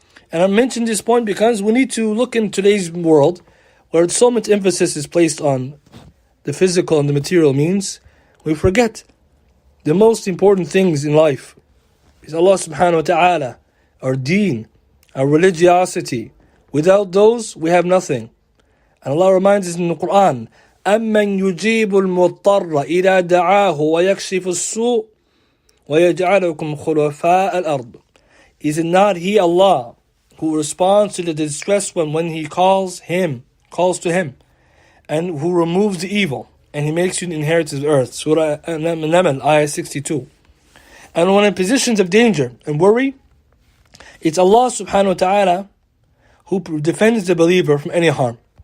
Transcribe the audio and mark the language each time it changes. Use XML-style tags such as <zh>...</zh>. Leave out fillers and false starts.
<en>And I mentioned this point because we need to look in today's world, where so much emphasis is placed on the physical and the material means. We forget the most important things in life is Allah subhanahu wa ta'ala, our deen, our religiosity. Without those, we have nothing. And Allah reminds us in the Quran,</en> <ar>أَمَّنْ يُجِيبُ الْمُضْطَرَّ إِذَا دَعَاهُ وَيَكْشِفُ السُّوءَ وَيَجْعَلُكُمْ خُلَفَاءَ الْأَرْضِ.</ar> <en>Is it not He, Allah, who responds to the distressed one when He calls to Him, and who removes the evil, and He makes you inheritors of the earth? Surah An-Naml, Ayah 62. And when in positions of danger and worry, it's Allah subhanahu wa ta'ala who defends the believer from any harm.</en>